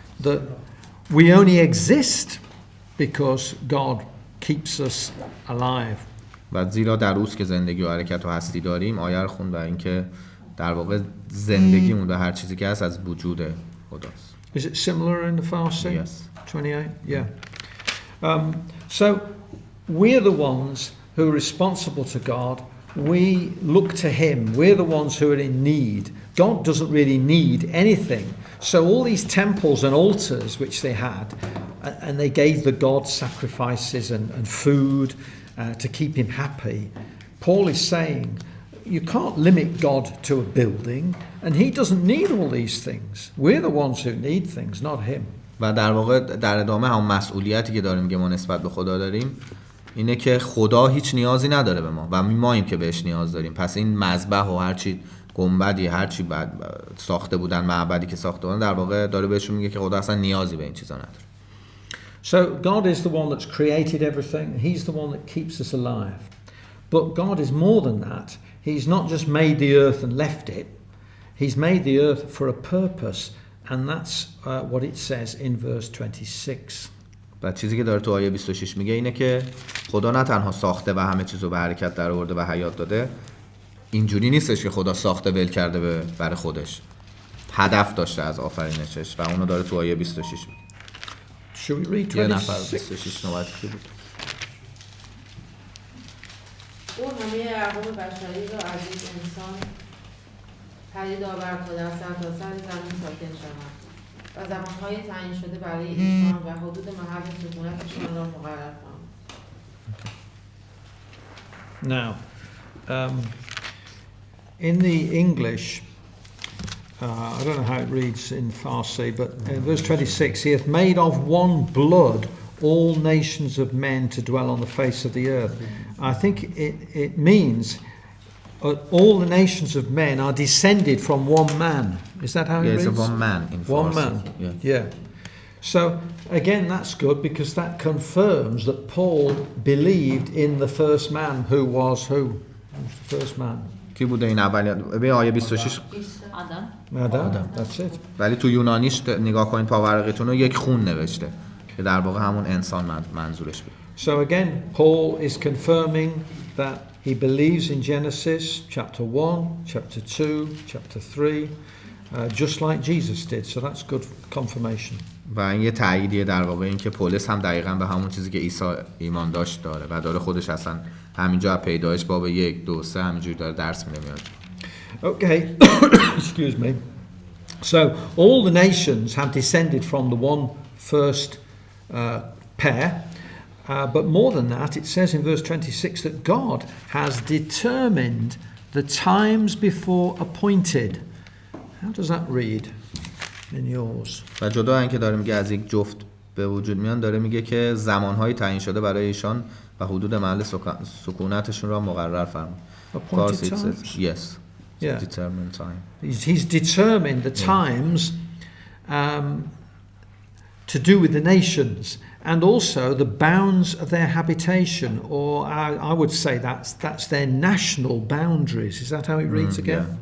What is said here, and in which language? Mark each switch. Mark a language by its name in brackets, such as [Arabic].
[English] that we only exist because God keeps us alive. [Persian] و زیرا در اوست که زندگی و حرکت و هستی داریم آیه رو خوند و اینکه در واقع زندگیمون و هر چیزی که هست از وجود خداست. [English] Is it similar in the Farsi? Yes. 28? Yeah. So we're the ones who are responsible to God. We look to Him. We're the ones who are in need. God doesn't really need anything. So all these temples and altars which they had, and they gave the gods sacrifices and food to keep him happy. Paul is saying you can't limit God to a building, and he doesn't need all these things. We're the ones who need things, not him. [Persian] و در واقع در ادامه هم مسئولیتی که داریم که ما نسبت به خدا داریم اینه که خدا هیچ نیازی نداره به ما و ماییم که بهش نیاز داریم. پس این مذبح و هر چی گنبدی هر چی ساخته بودن معبدی که ساخته بودن در واقع داره بهشون میگه که خدا اصلا نیازی به این چیزا نداره. [English] So God is the one that's created everything. He's the one that keeps us alive. But God is more than that. He's not just made the earth and left it. He's made the earth for a purpose, and that's what it says in verse 26. [Persian] و چیزی که داره تو آیه 26 میگه اینه که خدا نه تنها ساخته و همه چیزو به حرکت در آورده و حیات داده. اینجوری نیستش که خدا ساخته ول کرده برای خودش. هدف داشته از آفرینشش و اونو داره تو آیه 26 میگه. [English] Should we read 26? [Persian] یه نفر 26 نوبتی که بود. او همه اعقاب بشری را از یک انسان پدید آورد تا در سرتاسر زمین ساکن شوند و زمانهای تعیین شده برای انسان و حدود محل سکونتشان را مقرر کنند. [English] Now, in the English, I don't know how it reads in Farsi, but in verse 26, he hath made of one blood all nations of men to dwell on the face of the earth. I think it means all the nations of men are descended from one man. Is that how it reads? Yes, one man in Farsi. One man, yeah. So again, that's good because that confirms that Paul believed in the first man who was who? Who was the first man? [Persian] کی بوده این اولی؟ به آیه 26 [English] آدم. That's it. [Persian] ولی تو یونانیش نگاه کنید پاورقیتون رو یک خون نوشته که در واقع همون انسان منظورش بود. [English] So again, Paul is confirming that he believes in Genesis chapter 1, chapter 2, chapter 3, just like Jesus did. So that's good confirmation. [Persian] و این یه تأییدیه در واقع این که پولس هم دقیقاً به همون چیزی که عیسی ایمان داشت داره و داره خودش اصلا همینجا پیدایش باب 1 2 3 همینجوری داره درس میده میاد. [English] Okay, excuse me. So all the nations have descended from the one first pair, but more than that, it says in verse 26 that God has determined the times before appointed. How does that read in yours? [Persian] و جدا اینکه داره میگه از یک جفت به وجود میان داره میگه که زمانهایی تعیین شده برای ایشان و حدود محل سکونتشون را مقرر فرمود. [English] Appointed times? Yes. Yeah. Determined time. He's determined the times to do with the nations and also the bounds of their habitation, or I would say that's their national boundaries. Is that how it reads again?